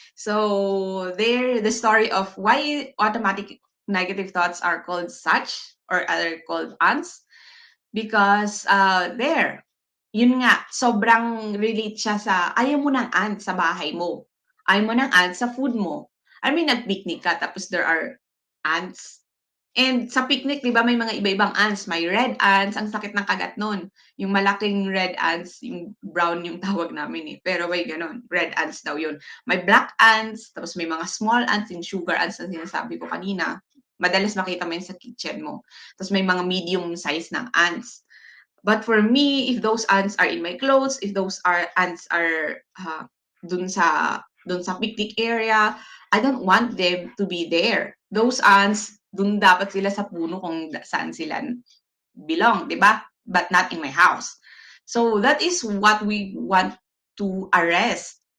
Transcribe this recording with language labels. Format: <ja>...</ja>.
<en>So there, the story of why automatic negative thoughts are called such or are called ants, because there,</en> <tl>yun nga, sobrang relate siya sa ayaw mo ng ants sa bahay mo, ayaw mo ng ants sa food mo.</tl> <en>I mean,</en> <tl>nag-picnic ka tapos</tl> <en>there are ants.</en> <tl>And sa picnic, 'di ba, may mga iba-ibang ants. May red ants, ang sakit ng kagat nun. Yung malaking red ants, yung brown yung tawag namin eh. Pero may gano'n, red ants daw yun. May black ants, tapos may mga small ants, yung sugar ants na sinasabi ko kanina. Madalas makita mo yun sa kitchen mo. Tapos may mga medium size ng ants.</tl> <en>But for me, if those ants are in my clothes, if those ants are</en> <tl>dun sa</tl> <en>picnic area, I don't want them to be there. Those ants,</en> <tl>dun dapat sila sa puno kung saan sila belong, di ba?</tl> <en>But not in my house. So that is what we want to arrest.</en>